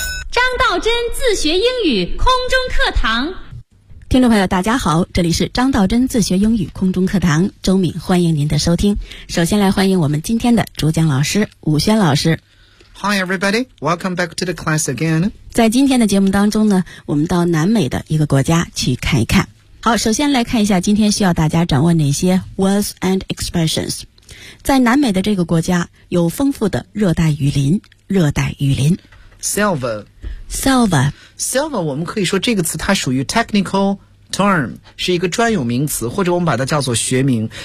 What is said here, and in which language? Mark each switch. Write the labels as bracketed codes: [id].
[zh] 张道真自学英语空中课堂。听众朋友大家好，这里是张道真自学英语空中课堂，周敏欢迎您的收听。首先来欢迎我们今天的主讲老师武轩老师。 [en] Hi everybody, welcome back to the class again. [zh] 在今天的节目当中呢，我们到南美的一个国家去看一看。好，首先来看一下今天需要大家掌握哪些 [en] words and expressions。 [zh] 在南美的这个国家有丰富的热带雨林，热带雨林 Selva 我们可以说这个词它属于 [en] technical term， [zh] 是一个专有名词，或者我们把它叫做学名。